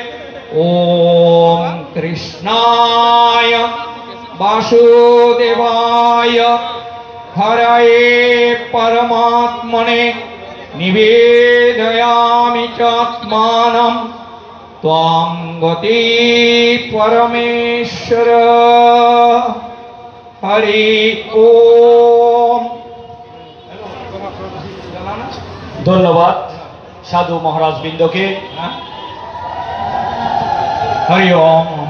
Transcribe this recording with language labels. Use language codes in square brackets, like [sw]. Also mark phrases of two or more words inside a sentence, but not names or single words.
[sa] ओम कृष्णाय वासुदेवाय हरये परमात्मने निवेदयामि चात्मानं त्वां গতি পরমেশ্বর। হরি ওম। [bn] ধন্যবাদ সাধু মহারাজ বৃন্দকে। [sa] হরি ওম।